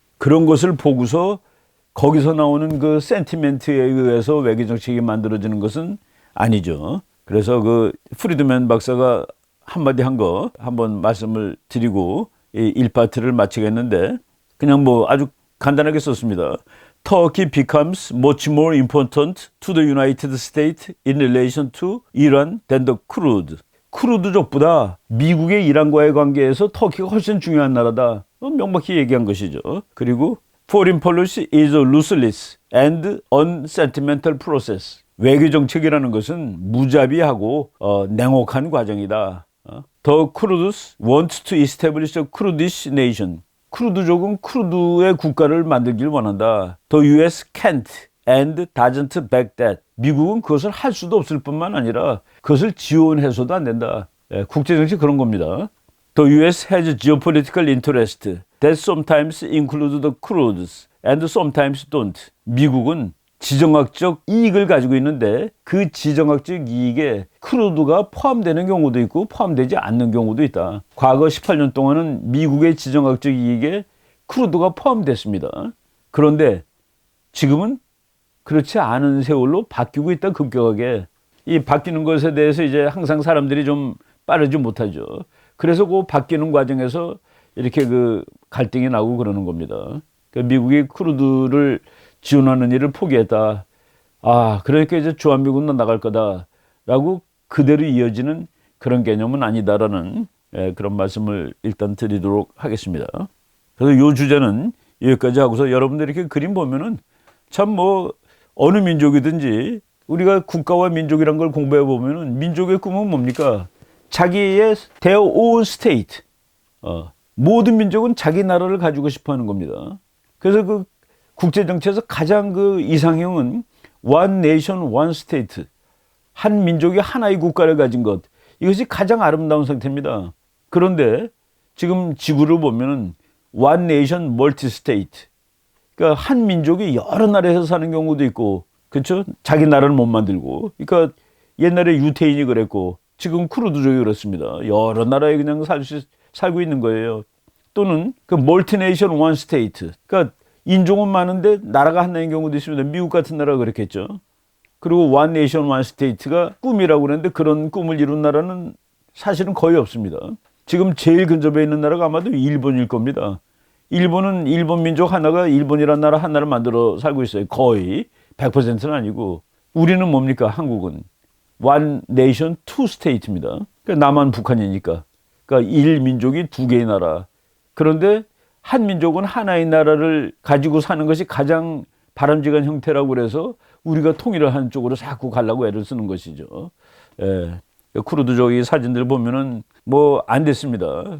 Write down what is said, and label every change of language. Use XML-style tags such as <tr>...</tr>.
<ko>그런 것을 보고서 거기서 나오는 그 센티멘트에 의해서 외교 정책이 만들어지는 것은 아니죠. 그래서 그 프리드맨 박사가 한마디 한 거 한번 말씀을 드리고 이 1파트를 마치겠는데, 그냥 뭐 아주 간단하게 썼습니다.</ko> <en>Turkey becomes much more important to the United States in relation to Iran than the Kurd.</en> <ko>쿠르드족보다 미국의 이란과의 관계에서 터키가 훨씬 중요한 나라다. 명확히 얘기한 것이죠. 그리고</ko> <en>Foreign policy is a ruthless and unsentimental process.</en> <ko>외교 정책이라는 것은 무자비하고 냉혹한 과정이다.</ko> <en>The Kurds want to establish a Kurdish nation.</en> <ko>쿠르드족은 쿠르드의 국가를 만들길 원한다.</ko> <en>The US can't and doesn't back that.</en> <ko>미국은 그것을 할 수도 없을 뿐만 아니라 그것을 지원해서도 안 된다. 국제정치 그런 겁니다.</ko> <en>The US has geopolitical interest that sometimes include the Kurds and sometimes don't.</en> <ko>미국은 지정학적 이익을 가지고 있는데 그 지정학적 이익에 쿠르드가 포함되는 경우도 있고 포함되지 않는 경우도 있다. 과거 18년 동안은 미국의 지정학적 이익에 쿠르드가 포함됐습니다. 그런데 지금은 그렇지 않은 세월로 바뀌고 있다, 급격하게. 이 바뀌는 것에 대해서 이제 항상 사람들이 좀 빠르지 못하죠. 그래서 그 바뀌는 과정에서 이렇게 그 갈등이 나고 그러는 겁니다. 그러니까 미국이 쿠르드를 지원하는 일을 포기했다. 그러니까 이제 주한미군은 나갈 거다라고 그대로 이어지는 그런 개념은 아니다라는 그런 말씀을 일단 드리도록 하겠습니다. 그래서 이 주제는 여기까지 하고서 여러분들 이렇게 그림 보면은 참 뭐 어느 민족이든지 우리가 국가와 민족이란 걸 공부해 보면은 민족의 꿈은 뭡니까? 자기의</ko> <en>their own state.</en> <ko>모든 민족은 자기 나라를 가지고 싶어 하는 겁니다. 그래서 그 국제정치에서 가장 그 이상형은</ko> <en>one nation, one state.</en> <ko>한 민족이 하나의 국가를 가진 것. 이것이 가장 아름다운 상태입니다. 그런데 지금 지구를 보면은</ko> <en>one nation, multi state.</en> <ko>그러니까 한 민족이 여러 나라에서 사는 경우도 있고, 그렇죠? 자기 나라를 못 만들고. 그러니까 옛날에 유태인이 그랬고, 지금 쿠르드족이 그렇습니다. 여러 나라에 그냥 살고 있는 거예요. 또는 그 멀티 네이션 원 스테이트. 그러니까 인종은 많은데 나라가 하나인 경우도 있습니다. 미국 같은 나라가 그렇겠죠. 그리고 원 네이션 원 스테이트가 꿈이라고 그랬는데 그런 꿈을 이룬 나라는 사실은 거의 없습니다. 지금 제일 근접해 있는 나라가 아마도 일본일 겁니다. 일본은 일본 민족 하나가 일본이라는 나라 하나를 만들어 살고 있어요. 거의 100%는 아니고. 우리는 뭡니까? 한국은</ko> <en>one nation, two state</en> <ko>입니다. 그러니까 남한 북한이니까. 그러니까 일민족이 두 개의 나라. 그런데 한 민족은 하나의 나라를 가지고 사는 것이 가장 바람직한 형태라고 그래서 우리가 통일을 하는 쪽으로 자꾸 가려고 애를 쓰는 것이죠. 쿠르드족의 사진들 보면은 뭐 안 됐습니다.</ko>